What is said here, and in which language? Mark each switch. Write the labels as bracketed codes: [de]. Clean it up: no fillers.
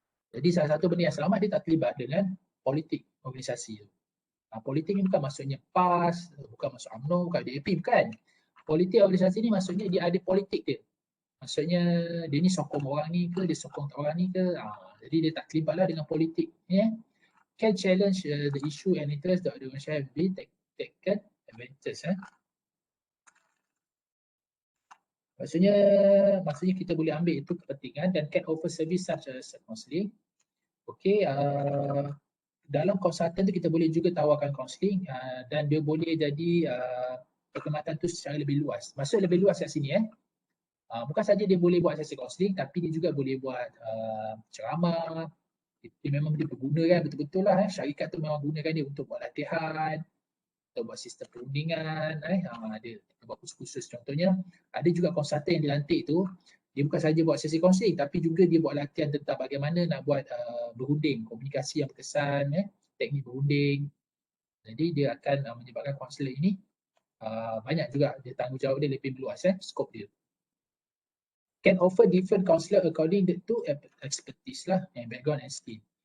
[ms] Jadi salah satu benda yang selamat dia tak terlibat dengan politik organisasi. Politik ni bukan maksudnya PAS, bukan masuk UMNO, bukan DAP, bukan. Politik organisasi ni maksudnya dia ada politik dia. Maksudnya dia ni sokong orang ni ke, dia sokong orang ni ke. Jadi dia tak terlibatlah dengan politik. [en] Can challenge the issue and interest that the organization have been taken advantage. [ms] Maksudnya kita boleh ambil itu kepentingan dan [en] can offer service such as counselling. [ms] Okay, dalam konsultan tu kita boleh juga tawarkan counselling dan dia boleh jadi perkhidmatan tu secara lebih luas. Maksud lebih luas kat sini bukan saja dia boleh buat sesi counselling tapi dia juga boleh buat ceramah. Dia memang dia berguna betul-betul lah syarikat tu memang gunakan dia untuk buat latihan, untuk buat sistem perundingan, ada buat khusus-khusus. Contohnya ada juga konsultan yang dilantik tu, dia bukan saja buat sesi counselling tapi juga dia buat latihan tentang bagaimana nak buat berunding, komunikasi yang berkesan, teknik berunding. Jadi dia akan menyebabkan kaunselor ini banyak juga dia tanggungjawab dia lebih meluas skop dia. [en] Can offer different counselor according to expertise [ms] lah [en] and background and skill.